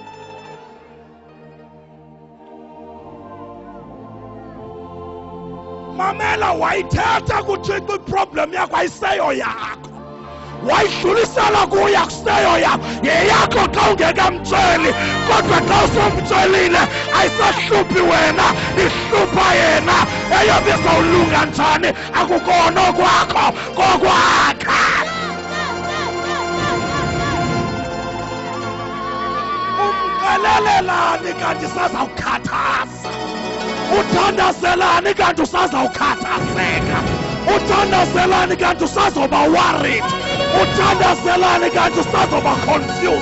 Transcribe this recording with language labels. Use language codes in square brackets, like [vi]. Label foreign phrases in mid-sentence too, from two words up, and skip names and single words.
[xh] Mamela, wayithetha kuThixo iproblem yakho ayiseyo yakho, wayidlulisela kuye akuseyo yakho, yeyakho xa ungekamtsheli, kodwa xa usomtshelile ayisahluphi wena, ihlupha yena. Eyoba izawulunga njani akukona okwakho, kokwakha. Umxelelelani kanti sazawukhathaza, uthandazelani kanti usazawukhathazeka, uthandazelani kanti usazoba worried, uthandazelani kanti usazoba confused.